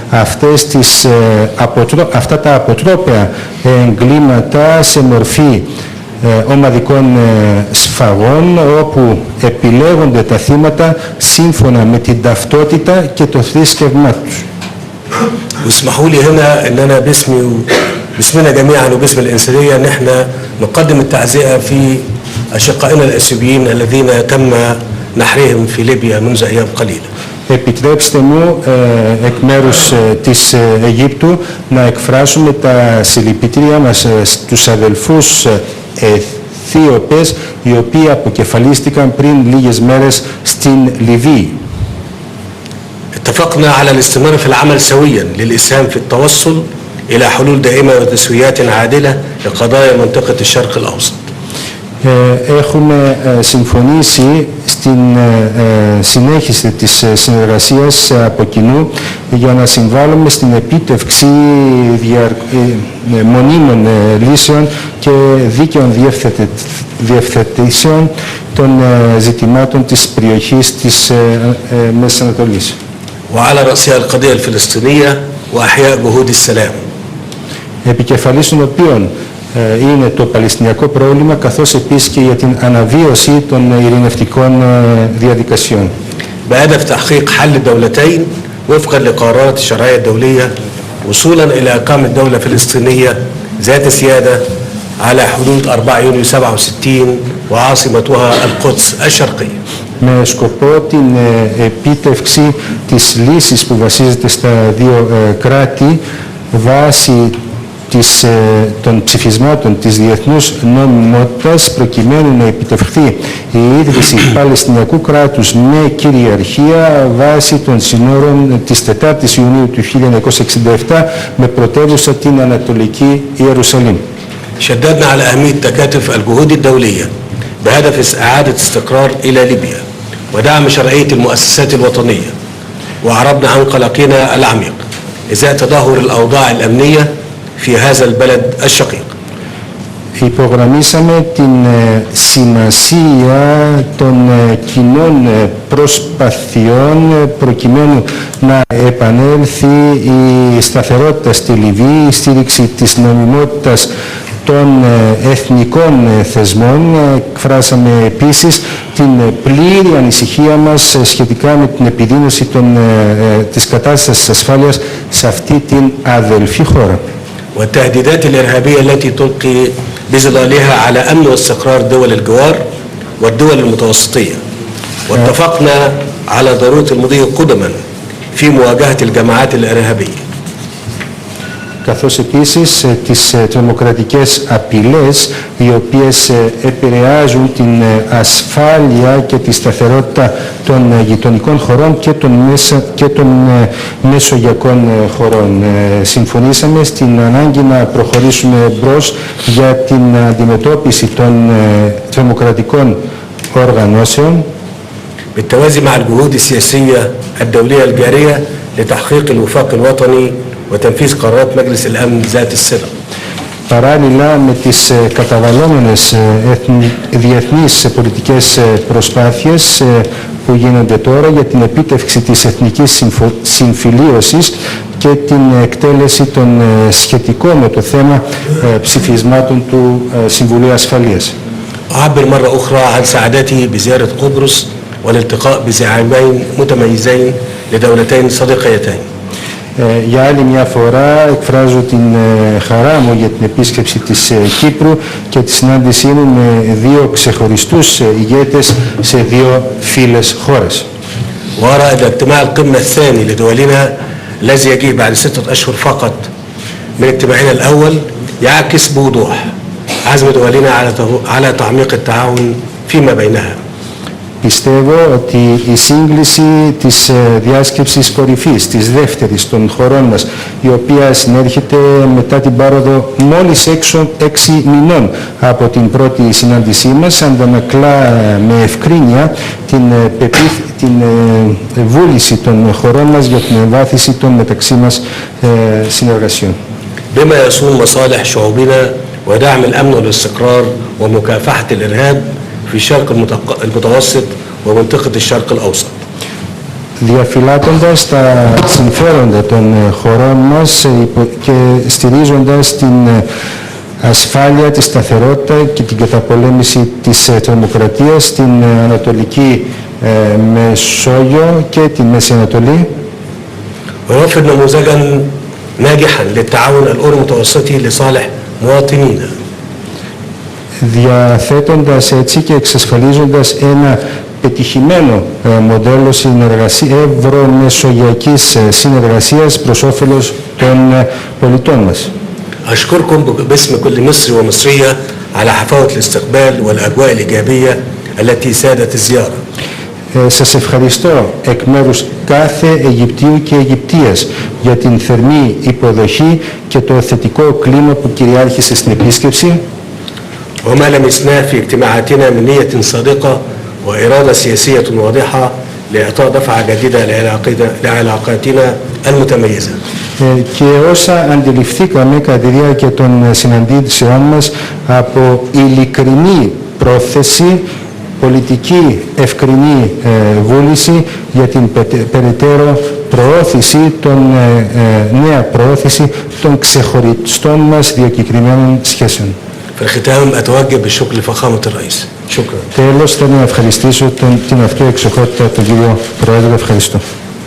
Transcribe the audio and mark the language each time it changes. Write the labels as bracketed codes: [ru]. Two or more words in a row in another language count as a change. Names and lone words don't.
[el] αυτά τα αποτρόπαια εγκλήματα σε μορφή ομαδικών σφαγών, όπου επιλέγονται τα θύματα σύμφωνα με την ταυτότητα και το θρήσκευμά τους. [ar] واسمحوا لي هنا ان انا باسمنا جميعا وباسم الانسانيه ان احنا نقدم التعزئه في اشقائنا الاثيوبيين الذين تم نحرهم في ليبيا منذ ايام قليله. [el] Επιτρέψτε μου εκ μέρους της Αιγύπτου να εκφράσουμε τα συλληπιτήριά μας στους αδελφούς Αιθίωπες, οι οποίοι αποκεφαλίστηκαν πριν λίγες μέρες στην Λιβύη. [ar] اتفقنا على الاستمرار في العمل سويا للإسهام في التوصل إلى حلول دائمة وتسويات عادلة لقضايا منطقة الشرق الأوسط. [el] Έχουμε συμφωνήσει στην συνέχιση της συνεργασίας από κοινού για να συμβάλλουμε στην επίτευξη μονίμων λύσεων και δίκαιων διευθετήσεων των ζητημάτων της περιοχής της Μέσης Ανατολής. [ar] وعلى رأسها القضية الفلسطينية وأحياء جهود السلام. [el] Επικεφαλής των οποίων είναι το Παλαιστινιακό πρόβλημα, καθώς επίσης και για την αναβίωση των ειρηνευτικών διαδικασιών. [ar] بهدف تحقيق حل الدولتين وفقا لقرارات الشرعية الدولية وصولا إلى إقامة دولة فلسطينية ذات سيادة على حدود 4 يونيو 67 وعاصمتها القدس الشرقية. [el] Με σκοπό την επίτευξη της λύσης που βασίζεται στα δύο κράτη βάσει των ψηφισμάτων της διεθνούς νομιμότητας, προκειμένου να επιτευχθεί η ίδρυση Παλαιστινιακού κράτους με κυριαρχία βάσει των συνόρων της 4ης Ιουνίου του 1967 με πρωτεύουσα την Ανατολική Ιερουσαλήμ. [ar] شددنا على أهمية تكاتف الجهود الدولية بهدف إعادة استقرار إلى ليبيا ودعم شرعية المؤسسات الوطنية، وأعربنا عن قلقنا العميق إزاء تدهور الأوضاع الأمنية في هذا البلد الشقيق. [el] Υπογραμμίσαμε την σημασία των κοινών προσπαθειών προκειμένου να επανέλθει η σταθερότητα στη Λιβύη, η στήριξη της νομιμότητας των εθνικών θεσμών. Εκφράσαμε επίσης την πλήρη ανησυχία μας σχετικά με την επιδείνωση της κατάστασης της ασφάλειας σε αυτή την αδελφή χώρα. [ar] والتهديدات الإرهابية التي تلقي بظلالها على أمن واستقرار دول الجوار والدول المتوسطية، واتفقنا على ضرورة المضي قدما في مواجهة الجماعات الإرهابية. [el] Καθώς επίσης τις τρομοκρατικές απειλές οι οποίες επηρεάζουν την ασφάλεια και τη σταθερότητα των γειτονικών χωρών και των μεσογειακών χωρών. Συμφωνήσαμε στην ανάγκη να προχωρήσουμε μπρος για την αντιμετώπιση των τρομοκρατικών οργανώσεων [ar] بالتوازي مع الجهود السياسية الدولية الجارية لتحقيق الوفاق الوطني وتنفيذ قرارات مجلس الأمن ذات الصلة. [el] Παράλληλα με τις καταβαλλόμενες διεθνείς πολιτικές προσπάθειες που γίνονται τώρα για την επίτευξη της εθνικής συμφιλίωσης και την εκτέλεση των σχετικών με το θέμα ψηφισμάτων του Συμβουλίου Ασφαλείας. [ar] أعبر مرة أخرى عن سعادتي بزيارة قبرص والالتقاء بزعيمين متميزين لدولتين صديقيتين. [el] Για άλλη μια φορά εκφράζω την χαρά μου για την επίσκεψη της Κύπρου και τη συνάντησή μου με δύο ξεχωριστούς ηγέτες σε δύο φίλες χώρες. [ar] وأرى أن اجتماع القمة الثاني لدولنا الذي يجيء بعد 6 أشهر فقط من اجتماعنا الأول يعكس بوضوح عزم دولنا على تعميق التعاون فيما بينها. [el] Πιστεύω ότι η σύγκληση της διάσκεψης κορυφής, της δεύτερης των χωρών μας, η οποία συνέρχεται μετά την πάροδο μόλις 6 μηνών από την πρώτη συνάντησή μας, αντανακλά με ευκρίνεια την βούληση των χωρών μας για την εμβάθυνση των μεταξύ μας συνεργασιών. [ar] بما يصون مصالح شعوبنا ودعم الأمن والاستقرار ومكافحة الإرهاب في الشرق المتوسط ومنطقة الشرق الأوسط. [el] Διαφυλάττοντας τα συμφέροντα των χωρών μας και στηρίζοντας την ασφάλεια, τη σταθερότητα και την καταπολέμηση της τρομοκρατίας στην Ανατολική Μεσόγειο και τη Μέση Ανατολή. [ar] ويوفر نموذجا ناجحا للتعاون الأورو-متوسطي لصالح مواطنينا. [el] Διαθέτοντας έτσι και εξασφαλίζοντας ένα πετυχημένο μοντέλο ευρωμεσογειακής συνεργασίας προς όφελος των πολιτών μας. [ar] أشكركم باسم كل مصري ومصرية على حفاوة الاستقبال والأجواء الإيجابية التي سادت الزيارة. [el] Σας ευχαριστώ εκ μέρους κάθε Αιγυπτίου και Αιγυπτίας για την θερμή υποδοχή και το θετικό κλίμα που κυριάρχησε στην επίσκεψη. [ar] وما لمسناه في اجتماعاتنا من نية صادقة وإرادة سياسية واضحة لإعطاء دفعة جديدة لعلاقاتنا المتميزة. [el] Και όσα αντιληφθήκαμε κατά τη διάρκεια των συναντήσεών μας από ειλικρινή πρόθεση, πολιτική ευκρινή βούληση για την περαιτέρω προώθηση, νέα προώθηση των ξεχωριστών μας διακεκριμένων σχέσεων. [ar] في الختام أتوجه بالشكر لفخامة الرئيس. شكرا. [el] Τέλος, θέλω να ευχαριστήσω την αυτοεξοχότητα τον κύριο Πρόεδρο. Ευχαριστώ.